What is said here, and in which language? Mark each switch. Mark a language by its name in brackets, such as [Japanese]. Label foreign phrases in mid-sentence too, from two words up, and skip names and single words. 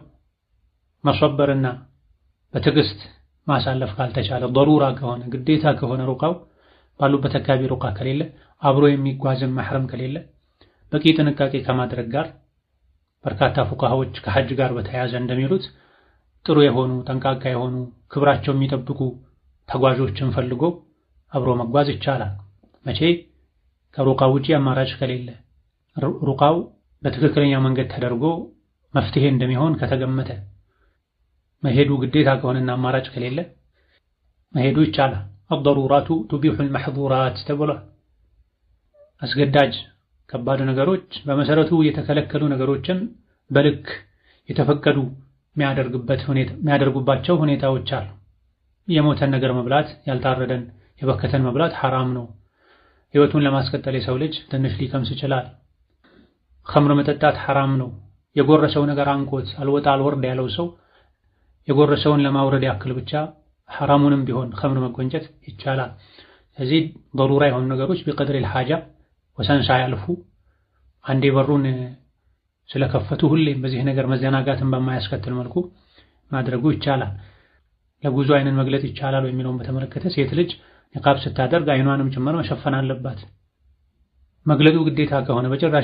[Amharic] መሰበርና በትዕግስት ማሳለፍ ካልተቻለ ضرورة ከሆነ ግዴታ ከሆነ ሩቃው ባሉበት አካባቢ ሩቃ ከሌለ አብሮ የሚጓዝም መሕረም ከሌለ በቂ ጥንቃቄ ከማድረግ ጋር በርካታ ፉቃሃዎች ከሐጅ ጋር በተያያዘ እንደሚሉት ጥሩ የሆኑ ጠንቃቃ የሆኑ ክብራቸው የሚጠብቁ ተጓዦችን ፈልጎ አብሮ መጓዝ ይቻላል። መቼ? ከሩቃው ውጪ አማራጭ ከሌለ፣ ሩቃው በትክክለኛ መንገድ ተደርጎ መፍትሄ እንደሚሆን ከተገመተ፣ መሄዱ ግዴታ ከሆነና አማራጭ ከሌለ መሄዱ ይቻላል። [Arabic] الضرورات تبيح المحظورات [Amharic] ተብሏል። አስገዳጅ ከባድ ነገሮች በመሰረቱ የተከለከሉ ነገሮችን በልክ የተፈቀዱ የሚያደርጉባቸው ሁኔታዎች አሉ። የሞተን ነገር መብላት፣ ያልታረደን የበከተን መብላት ሐራም ነው። ህይወቱን ለማስቀጠል የሰው ልጅ ትንሽ ሊቀምስ ይችላል። ኸምር መጠጣት ሐራም ነው። የጎረሰው ነገር አንቆት አልወጣ አልወርድ ያለው ሰው የጎረሰውን ለማውረድ ያክል ብቻ ሐራሙንም ቢሆን ኸምር መጎንጨት ይቻላል። ስለዚህ ضرورة የሆኑ ነገሮች [Arabic] بقدر الحاجة [Amharic] ወሰን ሳያልፉ አንዴ በሩን ስለከፈቱ ሁሌም በዚህ ነገር መዘናጋትን በማያስከትል መልኩ ማድረጉ ይቻላል። ለጉዞ አይንን መግለጥ ይቻላል የሚለውን በተመለከተ ሴት ልጅ ኒቃብ ስታደርግ አይኗንም ጭምር መሸፈን አለባት። መግለጡ ግዴታ ከሆነ በጭራሽ